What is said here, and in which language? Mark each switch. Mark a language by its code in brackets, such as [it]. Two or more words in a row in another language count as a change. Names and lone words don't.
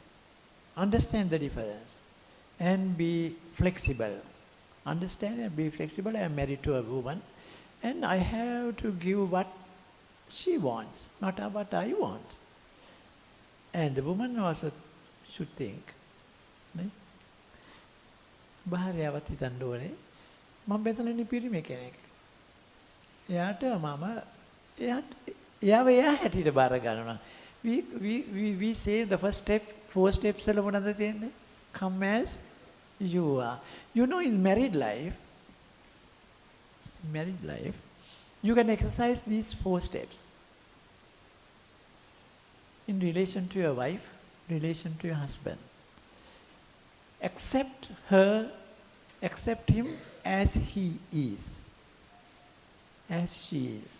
[en] Understand the difference. And be flexible. Understand and be flexible. I am married to a woman. And I have to give what she wants, not what I want. And the woman also should think. [si] භාර්යාවත් හිතන්න ඕනේ මම බෙතලනේ පිරිමි කෙනෙක්. එයාට එයාව එයා හැටියට බාර ගන්නවා. [en] We say the first step, 4 steps [si] වල මොනවද තියෙන්නේ? [en] Come as you are. In married life, you can exercise these 4 steps. In relation to your wife, relation to your husband. Accept her, accept him as he is, as she is.